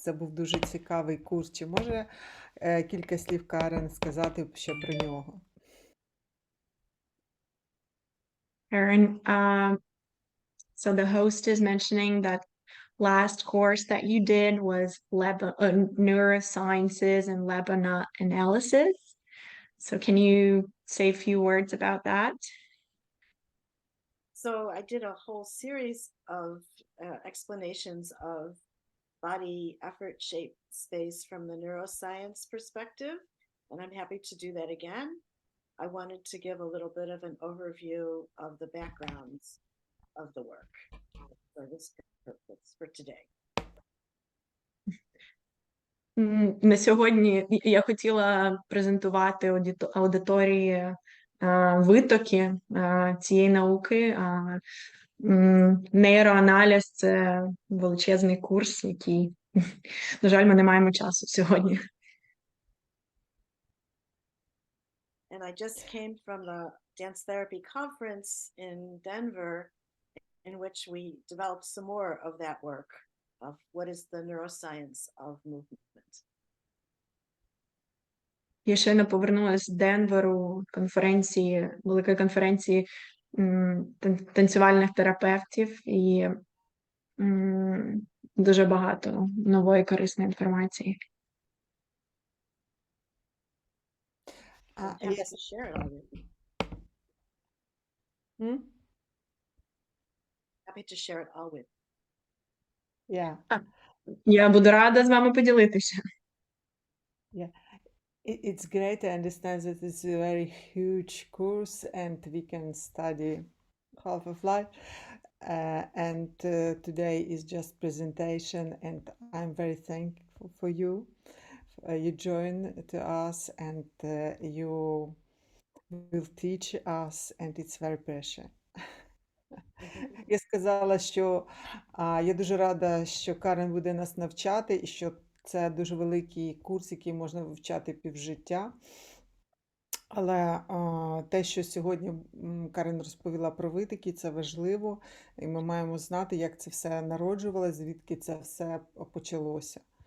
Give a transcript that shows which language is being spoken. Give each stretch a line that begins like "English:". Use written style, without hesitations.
Ukrainian: Це був дуже цікавий курс. Чи може кілька слів Карен сказати ще про нього?
English: Karen, so the host is mentioning that last course that you did was neurosciences and Lebanon analysis. So can you say a few words about that? So I did a whole series of explanations of body, effort, shape, space from the neuroscience perspective, and I'm happy to do that again. I wanted to give a little bit of an overview of the backgrounds of the work for this purpose for today.
Ukrainian: На сьогодні я хотіла презентувати аудиторії витоки цієї науки. Нейроаналіз – це величезний курс, який, на жаль, ми не маємо часу сьогодні.
English: And I just came from the dance therapy conference in Denver, in which we developed some more of that work of what is the neuroscience of movement.
Ukrainian: Я щойно повернулася з Денверу, великої конференції танцювальних терапевтів, і дуже багато нової корисної інформації.
English: I'm happy to share it all with you. Hmm? Happy to share it all with. Yeah.
Ukrainian: Я буду рада з вами поділитися.
English: It's great. I understand that it's a very huge course and we can study half of life. And today is just presentation, and I'm very thankful for you. You join to us and you will teach us, and it's very precious.
Ukrainian: Я сказала, що я дуже рада, що Карен буде нас навчати, і що це дуже великий курс, який можна вивчати півжиття. Але те, що сьогодні Карен розповіла про витоки, це важливо, і ми маємо знати, як це все народжувалося, звідки це все почалося.